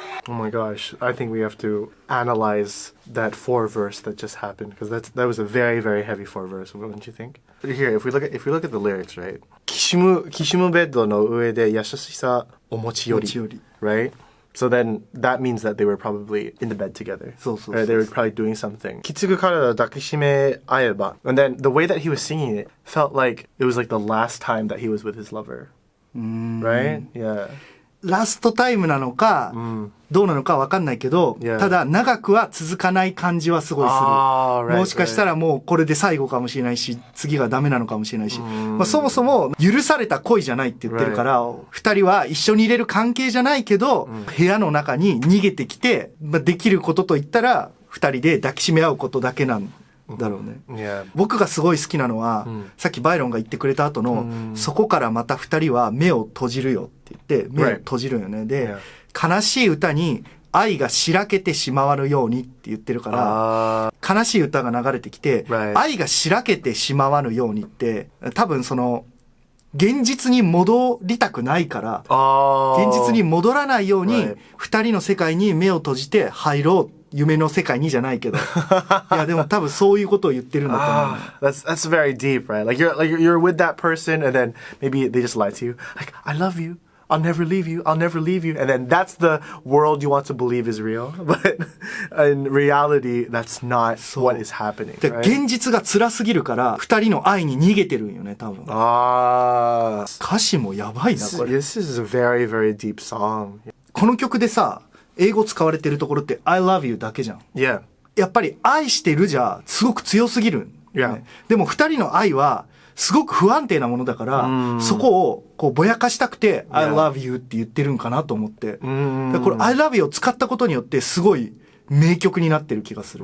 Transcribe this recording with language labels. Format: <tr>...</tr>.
<en>Oh my gosh, I think we have to analyze that 4-verse that just happened, because that was a very, very heavy 4-verse, wouldn't you think? But here, if we look at the lyrics, right?</en> <ja>きしむベッドの上で優しさお持ちより right?</ja> <en>So then that means that they were probably in the bed together. Right? They were probably doing something.</en> <ja>きつく体抱きしめ合えば.</ja> <en>And then the way that he was singing it felt like it was like the last time that he was with his lover. Right? Yeah.</en> <ja>ラストタイムなのか、どうなのかわかんないけど、ただ長くは続かない感じはすごいする。もしかしたらもうこれで最後かもしれないし、次がダメなのかもしれないし、まあ、そもそも許された恋じゃないって言ってるから、二人は一緒にいれる関係じゃないけど、部屋の中に逃げてきて、まあ、できることと言ったら、二人で抱きしめ合うことだけなんだろうね。僕がすごい好きなのは、さっきバイロンが言ってくれた後の、そこからまた二人は目を閉じるよって言って、目を閉じるよね。で、悲しい歌に愛がしらけてしまわぬようにって言ってるから、悲しい歌が流れてきて、愛がしらけてしまわぬようにって、多分その、現実に戻りたくないから、現実に戻らないように、二人の世界に目を閉じて入ろう。夢の世界にじゃないけど。いや、でも多分そういうことを言ってるんだと思う。</ja> <en>That's very deep, right? Like you're with that person and then maybe they just lie to you. Like, I love you. I'll never leave you. I'll never leave you. And then that's the world you want to believe is real. But in reality, that's not what is happening. Right?</en> <ja>現実が辛すぎるから、二人の愛に逃げてるんよね、多分。歌詞もやばいな、これ。</ja> <en>This is a very, very deep song.</en> <ja>この曲でさ、英語使われてるところって</ja> <en>I love you</en> <ja>だけじゃん。</ja> <en>Yeah.</en> <ja>やっぱり愛してるじゃすごく強すぎる、ね。</ja> <en>Yeah.</en> <ja>でも二人の愛はすごく不安定なものだから、そこをこうぼやかしたくて</ja> <en>I love you</en> <ja>って言ってるんかなと思って。これ I love you を使ったことによってすごい名曲になってる気がする。</ja>